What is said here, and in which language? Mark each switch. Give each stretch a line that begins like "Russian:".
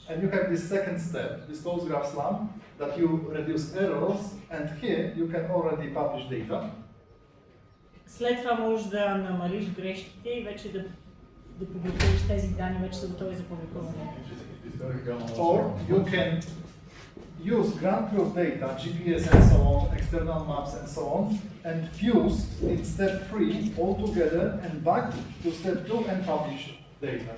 English: And you have this second step, this postgraph SLAM, that you reduce errors, and here you can already publish data.
Bulgarian: След това можеш да намалиш грешките и вече да публикуваш тези данни, вече са готови за публикуване.
English: Or you can use ground truth data, GPS and so on, external maps and so on, and fuse in step 3 all together and back to step 2 and publish data.